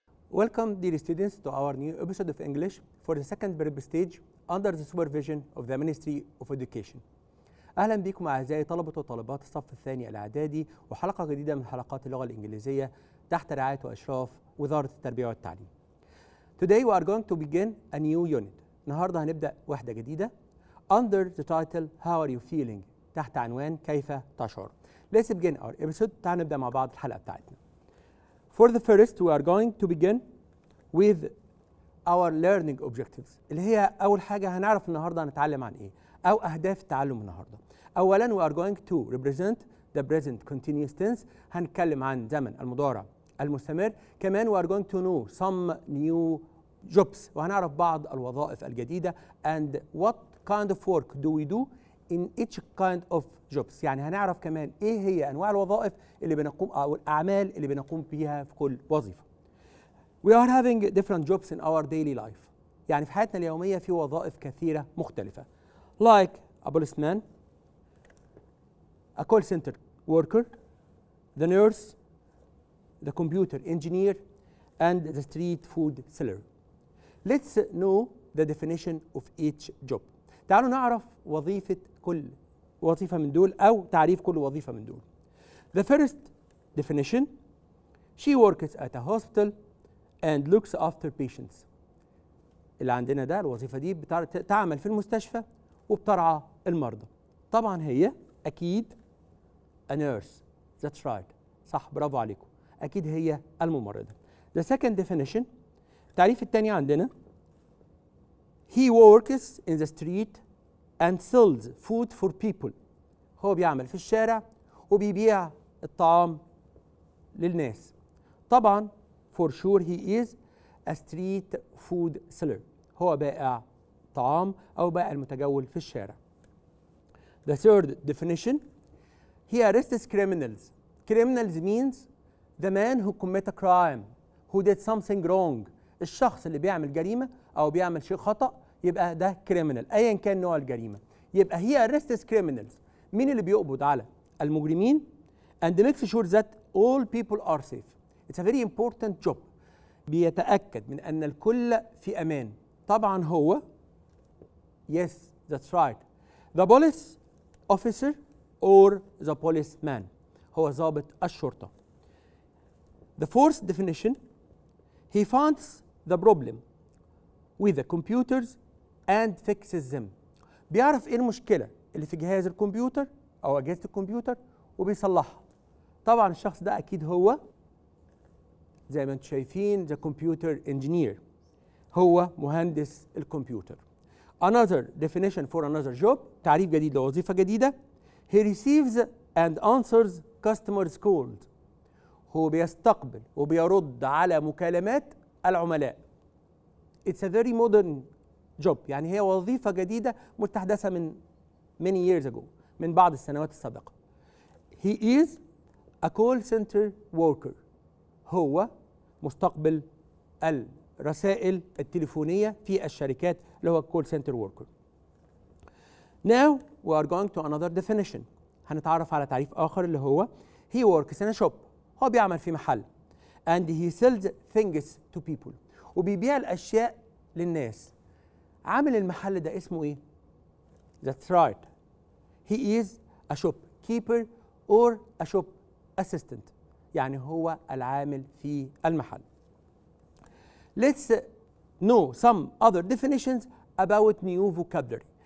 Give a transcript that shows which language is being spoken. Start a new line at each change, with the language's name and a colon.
English: Welcome, dear students, to our new episode of English for the second prep stage under the supervision of the Ministry of Education.
Arabic: أهلا بكم أعزائي طلبة وطالبات الصف الثاني الإعدادي وحلقة جديدة من حلقات اللغة الإنجليزية تحت رعاية وإشراف وزارة التربية والتعليم.
English: Today we are going to begin a new unit.
Arabic: النهارده هنبدأ وحدة جديدة
English: under the title How are you feeling؟
Arabic: تحت عنوان كيف تشعر.
English: Let's begin our episode.
Arabic: تعالوا نبدأ مع بعض الحلقة بتاعتنا.
English: For the first we are going to begin with our learning objectives
Arabic: اللي هي أول حاجة هنعرف النهارده هنتعلم عن إيه أو أهداف التعلم النهارده.
English: أولاً we are going to represent the present continuous tense.
Arabic: هنتكلم عن زمن المضارع المستمر.
English: كمان we are going to know some new jobs
Arabic: وهنعرف بعض الوظائف الجديدة
English: and what kind of work do we do in each kind of jobs.
Arabic: يعني هنعرف كمان ايه هي انواع الوظائف اللي بنقوم او الاعمال اللي بنقوم بيها في كل وظيفة.
English: We are having different jobs in our daily life.
Arabic: يعني في حياتنا اليومية في وظائف كثيرة مختلفة.
English: Like a policeman, a call center worker, the nurse, the computer engineer, and the street food seller. Let's know the definition of each job.
Arabic: تعالوا نعرف وظيفة كل وظيفة من دول أو تعريف كل وظيفة من دول.
English: The first definition, she works at a hospital and looks after patients.
Arabic: اللي عندنا ده الوظيفة دي تعمل في المستشفى وبترعى المرضى. طبعا هي أكيد
English: a nurse. That's right.
Arabic: صح، برافو عليكم. أكيد هي الممرضة.
English: The second definition,
Arabic: التعريف الثاني عندنا
English: he works in the street and sells food for people.
Arabic: هو بيعمل في الشارع وبيبيع الطعام للناس.
English: طبعا for sure he is a street food seller.
Arabic: هو بائع طعام أو بائع المتجول في الشارع.
English: The third definition, he arrests criminals. Criminals means the man who commit a crime, who did something wrong.
Arabic: الشخص اللي بيعمل جريمة أو بيعمل شيء خطأ يبقى ده criminal أيا كان نوع الجريمة.
English: يبقى he arrests criminals.
Arabic: مين اللي بيقبض على المجرمين
English: and makes sure that all people are safe. It's a very important job.
Arabic: بيتأكد من أن الكل في أمان. طبعا هو
English: yes, that's right, the police officer or the policeman.
Arabic: هو ضابط الشرطة.
English: The fourth definition, he finds the problem with the computers and fixes them.
Arabic: بيعرف ايه المشكلة اللي في جهاز الكمبيوتر او اجهزة الكمبيوتر وبيصلحها. طبعا الشخص ده اكيد هو زي ما انتم شايفين
English: the computer engineer.
Arabic: هو مهندس الكمبيوتر.
English: Another definition for another job,
Arabic: تعريف جديد لوظيفة جديدة.
English: He receives and answers customers' calls.
Arabic: هو بيستقبل وبيرد على مكالمات العملاء.
English: It's a very modern job.
Arabic: يعني هي وظيفة جديدة مستحدثة من
English: many years ago.
Arabic: من بعض السنوات السابقة.
English: He is a call center worker.
Arabic: هو مستقبل الرسائل التليفونية في الشركات اللي هو
English: call center worker. Now we are going to another definition.
Arabic: هنتعرف على تعريف آخر اللي هو
English: he works in a shop.
Arabic: هو بيعمل في محل
English: and he sells things to people.
Arabic: وبيبيع الأشياء للناس. عامل المحل ده اسمه إيه؟
English: That's right. He is a shopkeeper or a shop assistant.
Arabic: يعني هو العامل في المحل.
English: Let's know some other definitions about new vocabulary.